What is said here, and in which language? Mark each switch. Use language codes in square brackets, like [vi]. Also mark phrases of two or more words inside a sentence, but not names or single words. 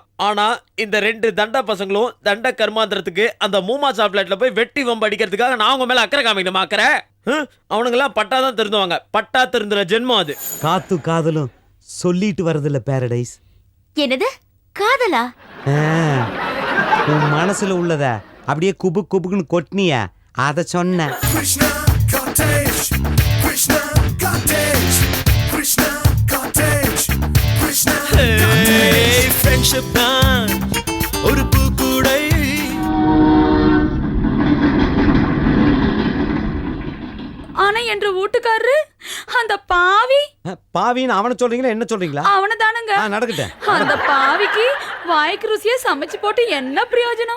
[ta] ஆனா இந்த 2 தண்ட பசங்களும் தண்ட கர்மாந்திரத்துக்கு அந்த மூமா சாப்லேட்ல போய் வெட்டி வம்பு அடிக்கிறதுக்காக நான் அவங்க மேல அக்கறை காமிக்கணுமா? அக்கறை அவனுங்கெல்லாம் பட்டாதான் திருந்துவாங்க. பட்டா திருந்துற ஜென்மம் அது. காத்து காதலும் சொல்லிட்டு வரதில்ல பாரடைஸ். என்னது காதலா? உன் மனசுல உள்ளத அப்படியே குபு குபுக்குன்னு கொட்டினிய, அத சொன்ன. [en] Krishna cottage, Krishna cottage, Krishna cottage, Krishna cottage. [ta] ஃப்ரெண்ட்ஷிப் தான் ஒரு பூக்கூடை. ஆனா என்ற வீட்டுக்காரரு அந்த பாவி. பாவின்னு அவனை சொல்றீங்களா என்ன சொல்றீங்களா? அவனை தானுங்க. நடக்கட்டேன். அந்த பாவிக்கு வாய்க்கு ருசியா சமைச்சு போட்டு என்ன பிரயோஜனம்?